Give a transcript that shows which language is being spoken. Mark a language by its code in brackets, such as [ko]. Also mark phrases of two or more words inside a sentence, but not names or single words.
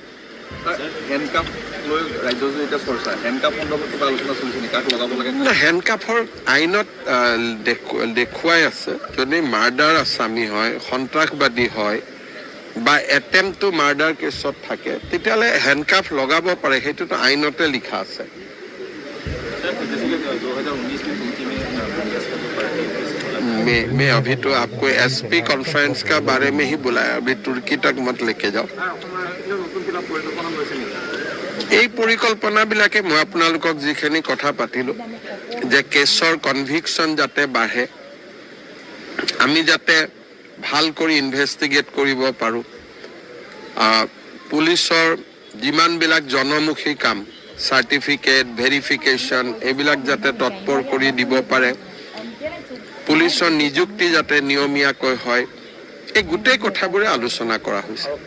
[as] হেণ্ডকাফৰ আইনত দেখুৱাই আছে, যদি মাৰ্ডাৰ আসামী হয়, সন্ত্ৰাসবাদী হয় বা [en] attempt to murder [as] কেছত থাকে, তেতিয়াহ'লে হেণ্ডকাফ লগাব পাৰে, সেইটোতো আইনতে লিখা আছে। [hi] मैं अभी तो आपको [en] SP conference [hi] का बारे में ही बुलाया, अभी तुर्की तक मत लेके जाओ। [as] এই পৰিকল্পনাবিলাকে মই আপোনালোকক যিখিনি কথা পাতিলোঁ যে কেছৰ কনভিকশ্যন যাতে বাঢ়ে, আমি যাতে ভাল কৰি ইনভেষ্টিগেট কৰিব পাৰোঁ, পুলিচৰ যিমানবিলাক জনমুখী কাম, [en] certificate verification, [as] এইবিলাক যাতে তৎপৰ কৰি দিব পাৰে, পুলিচৰ নিযুক্তি যাতে নিয়মীয়াকৈ হয়, এই গোটেই কথাবোৰে আলোচনা কৰা হৈছে।